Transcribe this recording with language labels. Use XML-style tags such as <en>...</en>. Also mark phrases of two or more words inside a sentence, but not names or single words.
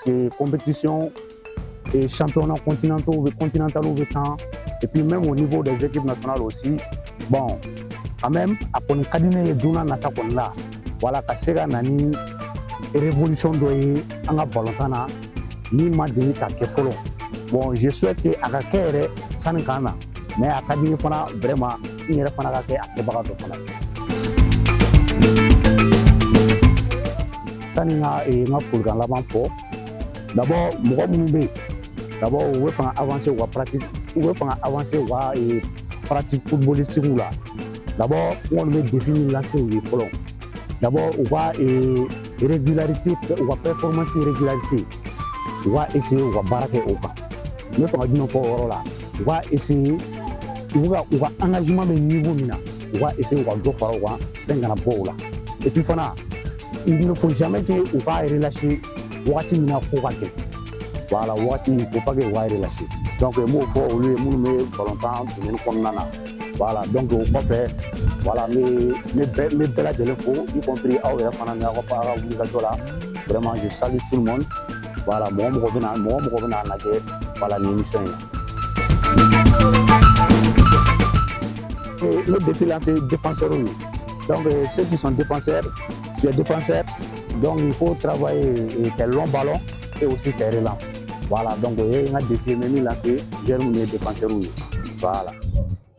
<fr>que compétition et championnat continentaux</fr> <bm>bɛ tan</bm> <fr>et puis même au niveau des équipes nationales aussi bon quand même</fr> <bm>a kɔni ka di ne ye don n'a nata kɔni la voilà ka se ka na ni révolution dɔ ye an ka balontan na min ma deli ka kɛ fɔlɔ</bm> <fr>bon je souhaite que</fr> <bm>a ka kɛ yɛrɛ sanni k'an na mais a ka di n ye fana vraiment n yɛrɛ fana ka kɛ a kɛbaga dɔ fana ye. Tani n ka folikan laban fɔ d'abord mɔgɔ minnu bɛ yen d'abord u bɛ fɛ ka avancer u ka</bm> <fr>pratique footballistique</fr> <bm>la d'abord n kɔni bɛ défi min lase u ye fɔlɔ d'abord u ka régularité u ka performance régularité u ka essayer u ka baara kɛ o kan n bɛ fɛ ka jumɛn fɔ o yɔrɔ la u ka essayer u ka engagement bɛ niveau min na u ka essayer u ka dɔ fara u kan fɛn kana bɔ o la</bm> <fr>et puis</fr> <bm>fana</bm> <fr>il ne faut jamais que</fr> <bm>u ka relâcher wagati min na ko ka gɛlɛn voilà wagati</bm> <fr>il faut pas que</fr> <bm>u ka relâcher donc n b'o fɔ olu ye minnu bɛ balontan domaine kɔnɔna na</bm> <fr>voilà donc</fr> <bm>o kɔfɛ voilà n bɛ bɛɛ lajɛlen fo</bm> <fr>y compris</fr> <bm>aw yɛrɛ fana ni aw ka wulikajɔ la</bm> <fr>vraiment je salue tout le monde voilà</fr> <bm>mɔgɔ mɔgɔ bɛ n'a lajɛ voilà nin émission in na.</bm> <fr>Le défi là c'est défenseurs donc ceux qui sont défenseurs tu es défenseur donc il faut travailler tes longs ballons et aussi tes relances voilà donc il y a un défi même lancé j'ai mon défenseur voilà.</fr>